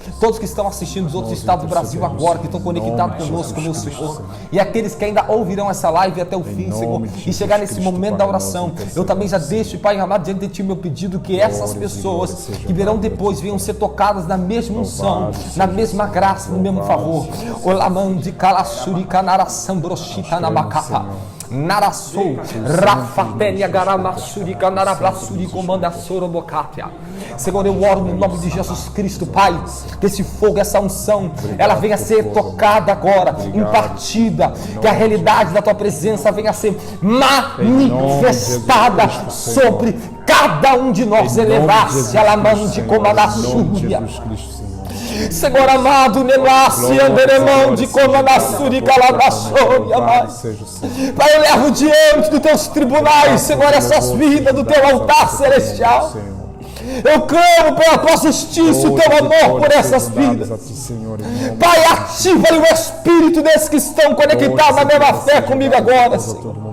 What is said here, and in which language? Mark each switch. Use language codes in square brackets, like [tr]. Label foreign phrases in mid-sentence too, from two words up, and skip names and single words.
[pt] Todos que estão assistindo dos outros estados do Brasil agora, que estão conectados conosco, meu Senhor. E aqueles que ainda ouvirão essa live até o fim, Senhor, e chegar nesse momento da oração, eu também já deixo, Pai amado, diante de Ti o meu pedido, que essas pessoas que virão depois venham ser tocadas na mesma unção, na mesma graça, no mesmo favor. Olamandi Kalasurika Narasambroshita Namakapa Narasou Rafapelia Garamasurika Narablasuri Comanda Sorobokatia. Senhor, eu oro no nome de Jesus Cristo, Pai, que esse fogo, essa unção, ela venha a ser tocada agora, impartida, que a realidade da Tua presença venha a ser manifestada sobre cada um de nós. Elevar-se a lamande comandasúria. Senhor amado, Nelassi, Anderemão, de Comanassuri, Calabraçou, Pai, eu levo diante dos teus tribunais, Senhor, essas vidas do teu altar celestial. Eu clamo pela tua justiça, o teu amor por essas vidas. Pai, ativa o espírito desses que estão conectados na mesma fé comigo agora, Senhor.